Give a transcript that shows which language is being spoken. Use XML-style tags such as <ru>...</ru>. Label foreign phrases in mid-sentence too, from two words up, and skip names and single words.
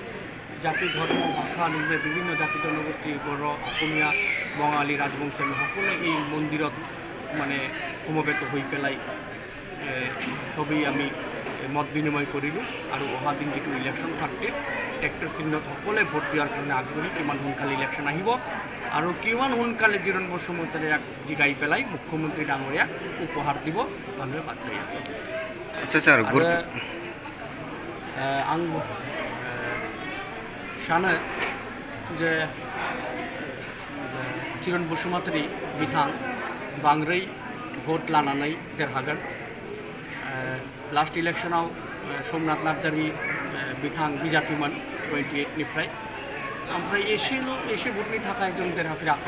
<as>জাতি, ধৰ্ম, ভাষা নিৰ্বিশেষে বিভিন্ন জাতি জনগোষ্ঠী, বড়ো, অসমীয়া, বঙালী, ৰাজবংশী সকলোৱে এই মন্দিৰত মানে সমবেত হৈ পেলাই সবেই আমি মত বিনিময় কৰিলোঁ। আৰু অহা দিন যিটো ইলেকশ্যন থাৰ্টিত ট্ৰেক্টৰ চিহ্নত সকলোৱে ভোট দিয়াৰ কাৰণে আগ্ৰহী। কিমান সোনকালে ইলেকশ্যন আহিব আৰু কিমান সোনকালে ধীৰেন বসুমতাৰীক জিকাই পেলাই মুখ্যমন্ত্ৰী ডাঙৰীয়াক উপহাৰ দিব মানুহে বাট চাই আছে।</as> <brx>आं सानो जे धीरेन बसुमतारी बिथां बांद्राय भोट लानानै देरहागोन।</brx> <en>last electionav</en> <brx>सोमनाथ नार्जारी बिथां बिजातिमोन 28निफ्राय, ओमफ्राय एसे भोटनि थाखाय जों देरहाफेराखै।</brx>